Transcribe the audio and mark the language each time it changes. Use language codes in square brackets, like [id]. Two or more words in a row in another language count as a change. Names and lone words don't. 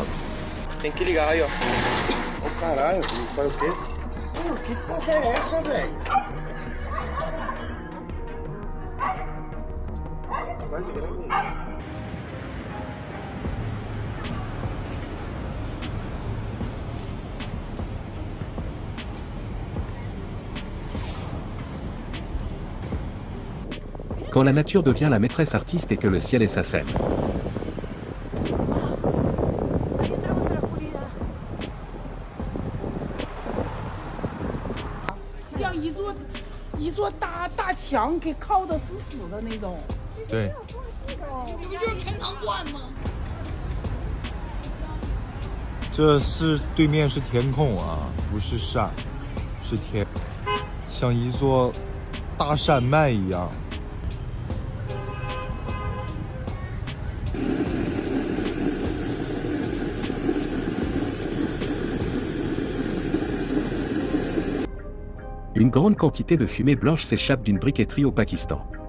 [pt] Tem que ligar aí, ó. Ô caralho, faz o quê? Que porra é essa, velho? Quase grande. [fr] Quand la nature devient la maîtresse artiste et que le ciel est sa scène. [zh] 像一座大墙给靠得死死的那种。对，这不就是陈塘关吗？这是对面是天空啊，不是山，是天，像一座大山脉一样。 [fr] Une grande quantité de fumée blanche s'échappe d'une briqueterie au Pakistan.